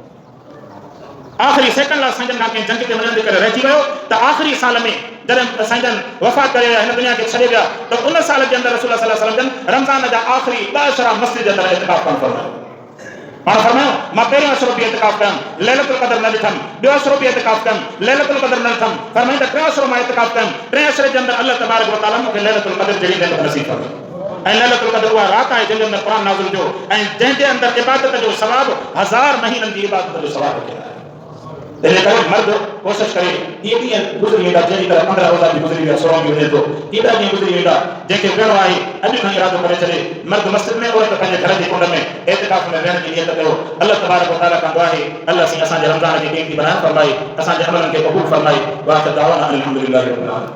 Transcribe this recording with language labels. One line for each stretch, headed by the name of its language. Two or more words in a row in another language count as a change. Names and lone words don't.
Sindhi: आख़िरी सेकंड लाइ साईं जन खां कंहिं जंग ते वञण जे करे रहिजी वियो त आख़िरी साल में जॾहिं साईं जन वफ़ात करे विया, हिन दुनिया खे छॾे विया, त उन साल जे अंदरि रसूल
Arabic: صلى الله عليه وسلم
Sindhi: जन रमज़ान जा आख़िरी 2 अशरा मस्जिद जे अंदरि एतिकाफ़ करणु फरमायो। पाण फरमायो मां पहिरियों अशरो बि एतिकाफ़ कयमि, लैलतुल क़द्र न ॾिठमि, ॿियो अशरो बि एतिकाफ़ कयमि, लैलतुल क़द्र न ॾिठमि। फरमाईंदा 3 अशरो मां एतिकाफ़ कयमि, 3 अशरे जे अंदरि
Arabic: الله تبارك وتعالى
Sindhi: मूंखे लैलतुल क़द्र जहिड़ी नेमत नसीब फरमाई। ऐं लैलतुल क़द्र उहा राति आहे जंहिंजे अंदरि क़ुरान नाज़िल थियो ऐं जंहिंजे अंदरि इबादत जो सवाब 1000 महीननि जी इबादत जो सवाब रखियलु आहे। तंहिंजे करे मर्द कोशिशि करे इहे ॾींहं गुज़री वेंदा जहिड़ी तरह 15 रोज़ा बि गुज़री विया, 16 बि वञे थो, एॾा ॾींहं गुज़री वेंदा जंहिंखे वेहणो आहे अॼु खां इरादो करे छॾे मर्द मस्जिद में औरत पंहिंजे घर जी कुंड में एतिकाफ़ में वेहण जी नियत कयो।
Arabic: الله تبارك وتعالى
Sindhi: खां दुआ आहे अल्लाह साईं असांजे रमज़ान खे क़ीमती बणाइण फरमाए, असांजे अमलनि खे क़बूल फरमाए।
Arabic: وآخر دعوانا الحمد لله رب العالمين.